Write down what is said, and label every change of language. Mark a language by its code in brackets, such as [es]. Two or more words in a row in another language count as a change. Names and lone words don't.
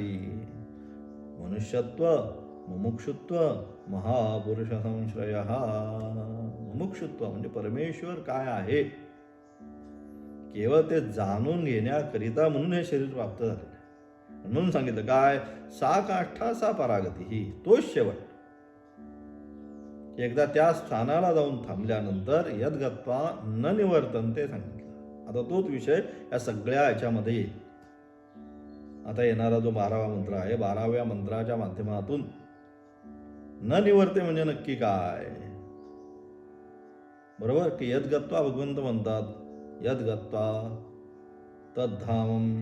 [sa] मनुष्यत्व, मुमुक्षुत्व, महापुरुष संश्रय. [mr] मुमुक्षुत्व म्हणजे परमेश्वर काय आहे केवळ ते जाणून घेण्याकरिता म्हणून हे शरीर प्राप्त झाले. म्हणून सांगितलं काय? [sa] सा काष्ठा सा परागती. [mr] ही तोच शेवट. एकदा त्या स्थानाला जाऊन थांबल्यानंतर [sa] यद्गत्वा न निवर्तन्ते [mr] सांगितलं. आता तोच विषय या सगळ्या याच्यामध्ये येईल. आता येणारा जो 12वा मंत्र आहे, 12व्या मंत्राच्या माध्यमातून [sa] न निवर्ते [mr] म्हणजे नक्की काय? बरोबर की यद्गत्वा भगवंत म्हणतात [sa] यद्गत्वा तद्धामम.